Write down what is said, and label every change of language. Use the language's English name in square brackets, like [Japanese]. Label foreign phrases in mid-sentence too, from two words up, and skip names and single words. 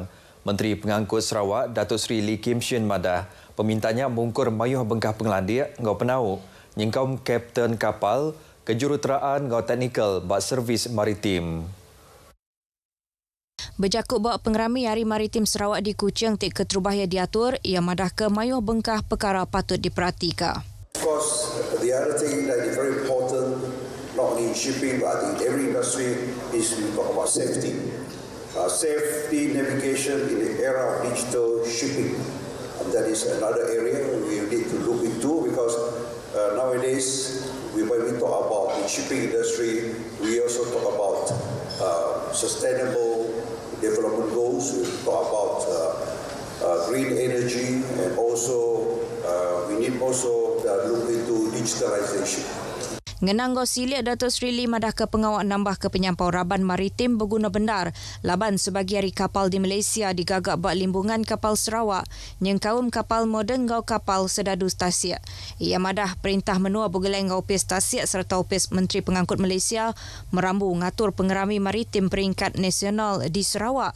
[Iban] Menteri Pengangkut Sarawak Datuk Seri Lee Kim Shin Madah pemintanya mungkur mayuh bengkah pengelandia ngau penau nyingkaum kapten kapal kejuruteraan ngau teknikal bak servis maritim. Berjakut bawa pengerami Hari Maritim Sarawak di Kuching tik keterubahnya diatur ia madah ke mayuh bengkah perkara patut diperhatikan. [English] Of course, the other thing that is very important, not only in shipping but in every industry, is we talk about safety. Safety navigation in the era of digital shipping. And that is another area we need to look into because nowadays, when we talk about the shipping industry, we also talk about sustainable development goals. We talk about green energy, and also we need also look into digitalization. [Iban] Ngenang gosilia Datuk Seri Lee madah ke pengawal nambah ke penyampau raban maritim berguna bendar. Laban sebagi hari kapal di Malaysia digagak bak limbungan kapal Sarawak. Nyengkaum kapal moden ngau kapal sedadu stasiak. Ia madah perintah menua bergeleng ngau upis stasiak serta upis Menteri Pengangkut Malaysia merambu ngatur pengerami maritim peringkat nasional di Sarawak.